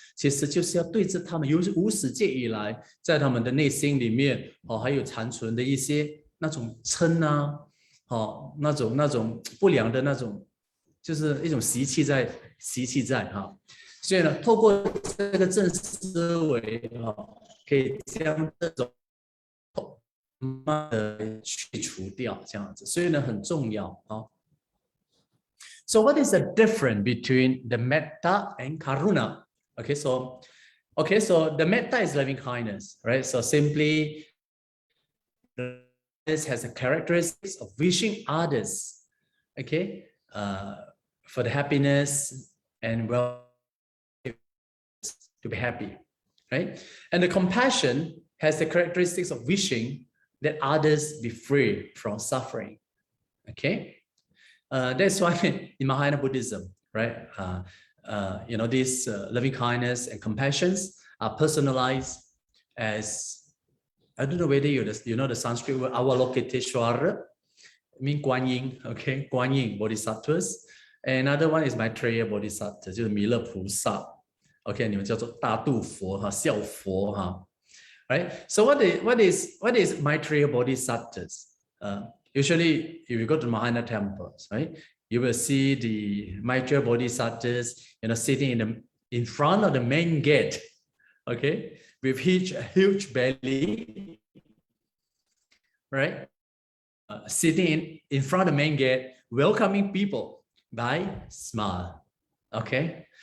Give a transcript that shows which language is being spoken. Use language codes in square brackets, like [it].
[zh] 其实就是要对治他们由无始界以来在他们的内心里面，还有残存的一些那种嗔啊，那种不良的那种，就是一种习气在哈。所以呢，透过这个正思维可以将这种慢慢的去除掉，这样子。所以呢，很重要啊。 [en] So what is the difference between the Metta and Karuna? Okay, so the Metta is loving kindness, right? So simply, this has the characteristics of wishing others, okay, for the happiness and well to be happy, right? And the compassion has the characteristics of wishing that others be free from suffering, okay? That's why in Mahayana Buddhism, right? These loving kindness and compassions are personalized as, I don't know whether you know the Sanskrit word Avalokiteshvara, mean Guan Yin, okay? Guan Yin Bodhisattvas. And another one is Maitreya Bodhisattva, [zh] 就是弥勒菩萨 [en] ，OK， [zh] 你们叫做大度佛哈，笑佛哈 [en] ，right? So what is Maitreya Bodhisattvas? Usually, if you go to Mahayana temples, right, you will see the Maitreya Bodhisattvas, sitting in front of the main gate, okay, with huge belly, right, sitting in front of the main gate, welcoming people by smile, okay.